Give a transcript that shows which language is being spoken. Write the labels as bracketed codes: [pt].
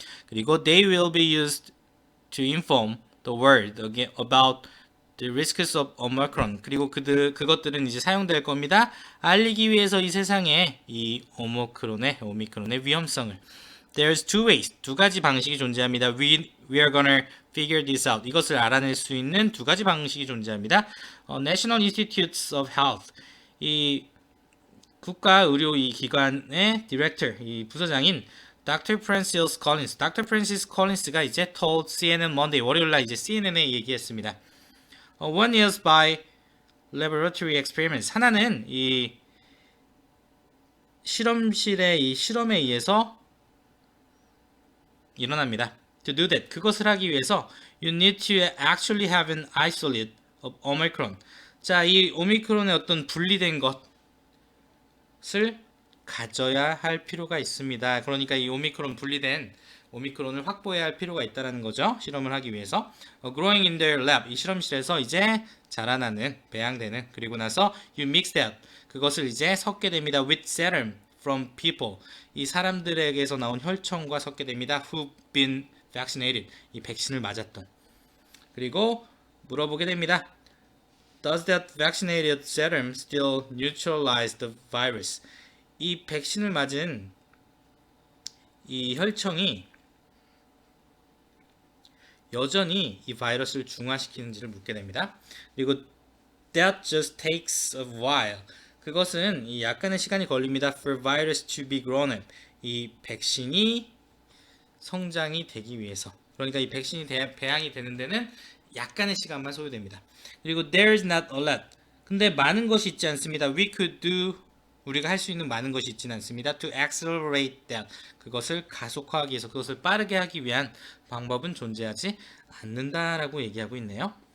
[ko] 그리고 [en] they will be used to inform the world about the risks of Omicron. [ko] 그리고 그것들은 이제 사용될 겁니다. 알리기 위해서 이 세상에 이 오미크론의 위험성을. [en] There's two ways. [ko] 두 가지 방식이 존재합니다. [en] We are gonna figure this out. [ko] 이것을 알아낼 수 있는 두 가지 방식이 존재합니다. [en] National Institutes of Health. [ko] 이 국가 의료 이 기관의 디렉터, 이 부서장인 Dr. Francis Collins가 이제 [en] told CNN Monday, [ko] 월요일 날 이제 CNN에 얘기했습니다. [en] One is by laboratory experiments. [ko] 하나는 이 실험실의 이 실험에 의해서 일어납니다. [en] To do that, [ko] 그것을 하기 위해서 [en] you need to actually have an isolate of Omicron. [ko] 자, 이 오미크론의 어떤 분리된 것을 가져야 할 필요가 있습니다. 그러니까 이 분리된 오미크론을 확보해야 할 필요가 있다는 거죠. 실험을 하기 위해서. [en] Growing in their lab, [ko] 이 실험실에서 이제 자라나는, 배양되는. 그리고 나서 [en] you mix that, [ko] 그것을 이제 섞게 됩니다. [en] with serum from people, [ko] 이 사람들에게서 나온 혈청과 섞게 됩니다. [en] who've been vaccinated, [ko] 이 백신을 맞았던. 그리고 물어보게 됩니다. [en] Does that vaccinated serum still neutralize the virus? [ko] 이 백신을 맞은 이 혈청이 여전히 이 바이러스를 중화시키는지를 묻게 됩니다. 그리고 [en] that just takes a while, [ko] 그것은 이 약간의 시간이 걸립니다. [en] for virus to be grown up, [ko] 이 백신이 성장이 되기 위해서. 그러니까 이 백신이 배양이 되는 데는 약간의 시간만 소요됩니다. 그리고 [en] there's not a lot, [ko] 근데 많은 것이 있지 않습니다. 우리가 할 수 있는 많은 것이 있지는 않습니다. [en] To accelerate that, [ko] 그것을 가속화하기 위해서, 그것을 빠르게 하기 위한 방법은 존재하지 않는다라고 얘기하고 있네요.